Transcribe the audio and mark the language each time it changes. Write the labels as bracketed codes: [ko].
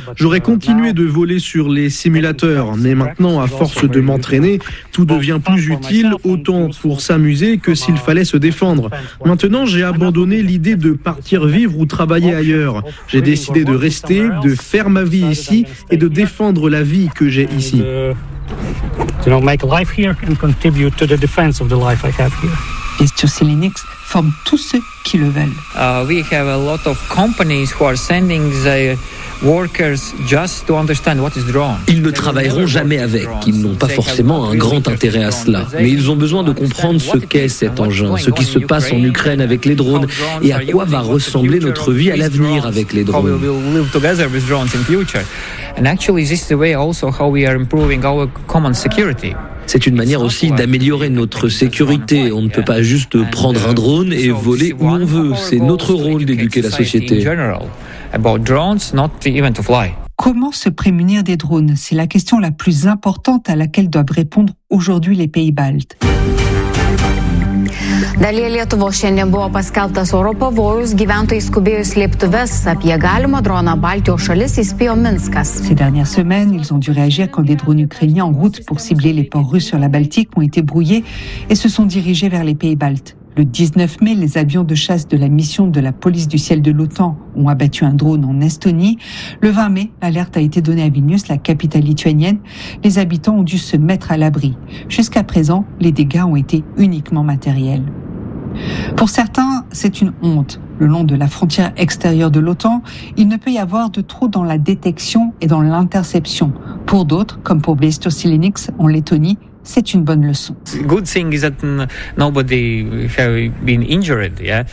[fr] J'aurais continué de voler sur les simulateurs, mais maintenant, à force de m'entraîner, tout devient plus utile, autant pour s'amuser que s'il fallait se défendre. Maintenant, j'ai abandonné l'idée de partir vivre ou travailler ailleurs. J'ai décidé de rester, de faire ma vie ici et de défendre la vie que j'ai ici. [en] Make life here and contribute to the defense of the life I have here. [fr] Viestur Simenics forme tous ceux qui le veulent. [en] We have a lot of companies who are sending their workers just to understand what is drone. [fr] Ils ne travailleront jamais avec. Ils n'ont pas forcément un grand intérêt à cela. Mais ils ont besoin de comprendre ce qu'est cet engin, ce qui se passe en Ukraine avec les drones et à quoi va ressembler notre vie à l'avenir avec les drones. [en] How we will live together with drones in future. And actually, this is the way also how we are improving our common security. [fr] C'est une manière aussi d'améliorer notre sécurité. On ne peut pas juste prendre un drone et voler où on veut. C'est notre rôle d'éduquer la société. Comment se prémunir des drones? C'est la question la plus importante à laquelle doivent répondre aujourd'hui les pays baltes. [lt] Dalyje Lietuvos šiandien buvo paskelbtas oro pavojus, gyventojai skubėjo į slėptuves, apie galimą droną Baltijos šalis įspėjo Minskas. [fr] Ces dernières semaines, ils ont dû réagir quand des drones ukrainiens en route pour cibler les ports russes sur la Baltique ont été brouillés et se sont dirigés vers les pays baltes. Le 19 mai, les avions de chasse de la mission de la police du ciel de l'OTAN ont abattu un drone en Estonie. Le 20 mai, l'alerte a été donnée à Vilnius, la capitale lituanienne. Les habitants ont dû se mettre à l'abri. Jusqu'à présent, les dégâts ont été uniquement matériels. Pour certains, c'est une honte. Le long de la frontière extérieure de l'OTAN, il ne peut y avoir de trou dans la détection et dans l'interception. Pour d'autres, comme pour Viestur Simenics en Lettonie, c'est une bonne leçon. [en] Good thing is that nobody has been injured, yeah.